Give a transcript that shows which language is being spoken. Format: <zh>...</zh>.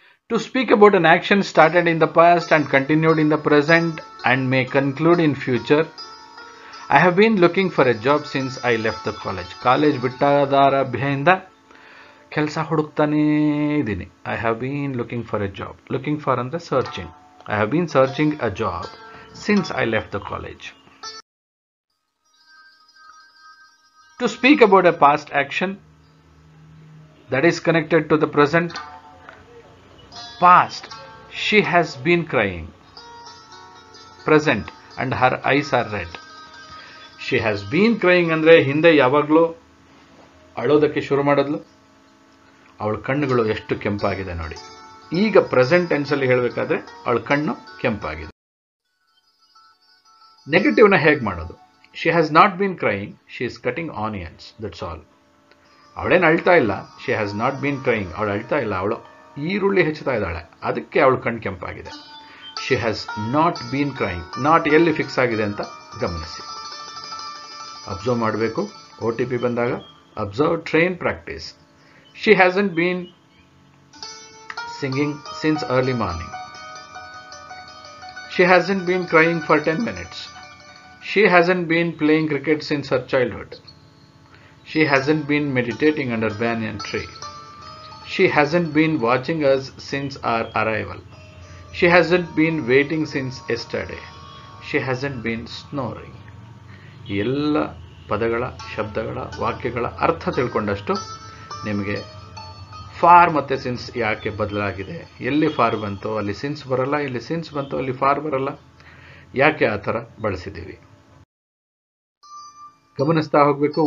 <en>To speak about an action started in the past and continued in the present and may conclude in future. I have been looking for a job since I left the college.</en> <kn>College ಬಿಟ್ಟಾದಾರಭ್ಯದಿಂದ ಕೆಲಸ ಹುಡುಕ್ತಾನೇ ಇದ್ದೀನಿ.</kn> <en>I have been looking for a job. Looking for ಅಂದರೆ searching. I have been searching a job since I left the college. To speak about a past action that is connected to the present. Past, she has been crying. Present, and her eyes are red. She has been crying</en> <kn>ಅಂದರೆ ಹಿಂದೆ ಯಾವಾಗಲೂ ಅಳೋದಕ್ಕೆ ಶುರು ಮಾಡಿದ್ಲು, ಅವಳ ಕಣ್ಣುಗಳು ಎಷ್ಟು ಕೆಂಪಾಗಿದೆ ನೋಡಿ. ಈಗ ಪ್ರೆಸೆಂಟ್ ಟೆನ್ಸಲ್ಲಿ ಹೇಳಬೇಕಾದ್ರೆ ಅವಳ ಕಣ್ಣು ಕೆಂಪಾಗಿದೆ. ನೆಗೆಟಿವ್ನ ಹೇಗೆ ಮಾಡೋದು?</kn> <en>She has not been crying, she is cutting onions, that's all.</en> <kn>ಅವಳೇನು ಅಳ್ತಾ ಇಲ್ಲ.</kn> <en>she has not been crying,</en> <kn>ಅವಳು ಅಳ್ತಾ ಇಲ್ಲ, ಅವಳು ಈರುಳ್ಳಿ ಹೆಚ್ಚುತ್ತಾ ಇದ್ದಾಳೆ, ಅದಕ್ಕೆ ಅವಳು ಕಣ್ಣು ಕೆಂಪಾಗಿದೆ.</kn> <en>She has not been crying.</en> <kn>Not ಎಲ್ಲಿ ಫಿಕ್ಸ್ ಆಗಿದೆ ಅಂತ ಗಮನಿಸಿ, ಅಬ್ಸರ್ವ್ ಮಾಡಬೇಕು. OTP ಬಂದಾಗ observe, train, practice.</kn> <en>She hasn't been singing since early morning. She hasn't been crying for 10 minutes. She hasn't been playing cricket since her childhood. She hasn't been meditating under banyan tree. She hasn't been watching us since our arrival. She hasn't been waiting since yesterday. She hasn't been snoring.</en> <kn>ಈ ಎಲ್ಲ ಪದಗಳ ಶಬ್ದಗಳ ವಾಕ್ಯಗಳ ಅರ್ಥ ತಿಳ್ಕೊಂಡಷ್ಟು ನಿಮಗೆ for ಮತ್ತು since ಯಾಕೆ ಬದಲಾಗಿದೆ, ಎಲ್ಲಿ ಫಾರ್ ಬಂತು ಅಲ್ಲಿ ಸಿನ್ಸ್ ಬರಲ್ಲ, ಇಲ್ಲಿ ಸಿನ್ಸ್ ಬಂತು ಅಲ್ಲಿ ಫಾರ್ ಬರಲ್ಲ, ಯಾಕೆ ಆ ಥರ ಬಳಸಿದ್ದೀವಿ ಗಮನಿಸ್ತಾ ಹೋಗಬೇಕು.</kn>